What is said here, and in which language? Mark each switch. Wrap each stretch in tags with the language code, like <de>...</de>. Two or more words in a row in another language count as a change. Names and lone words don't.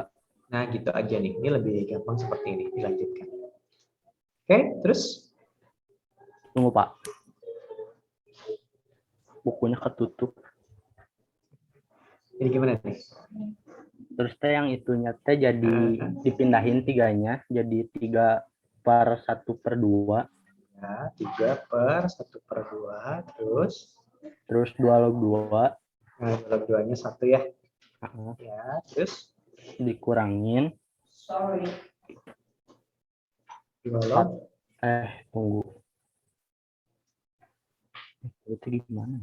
<id>Nah gitu aja nih, ini lebih gampang seperti ini, dilanjutkan. Oke, terus Tunggu, Pak. Bukunya ketutup. ini gimana nih? Terus yang itunya jadi dipindahin 3-nya jadi 3 per 1 per 2. Ya, 3 per 1 per 2, terus 2 log 2. Nah, log 2-nya 1 ya. Ya, terus Dikurangin. 2 log. Tunggu. Itu gimana?</id>